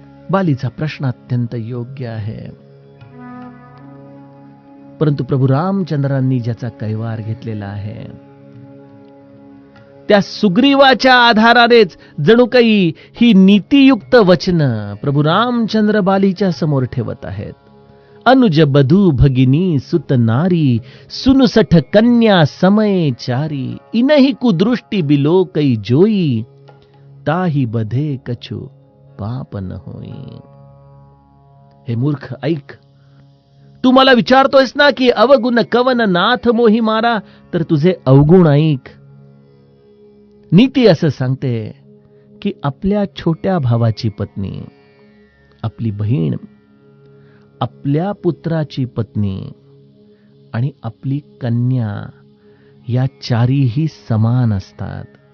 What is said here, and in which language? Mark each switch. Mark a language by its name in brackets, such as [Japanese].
[Marathi] बालीचा प्रश्न अत्यंत योग्य आहे, परंतु प्रभू रामचंद्रांनी ज्याचा कैवार घेतलेला आहे त्या सुग्रीवाच्या आधारानेच जणू काही ही नीतियुक्त वचनं प्रभू रामचंद्र बालीच्या समोर ठेवत आहेत. [Awadhi] अनुज बधू भगिनी सुत नारी सुनुसठ कन्या समय चारी इनही कुदृष्टी बिलो कई जोई ताही बधे कछु पाप न होई. [Marathi] हे मूर्ख ऐक, तू मला विचारतोयस ना की [Awadhi] अवगुण कवन नाथ मोही मारा, [Marathi] तर तुझे अवगुण ऐक. नीती असं सांगते की आपल्या छोट्या भावाची पत्नी, आपली बहीण, आपल्या पुत्राची पत्नी आणि आपली कन्या या चारीही समान असतात.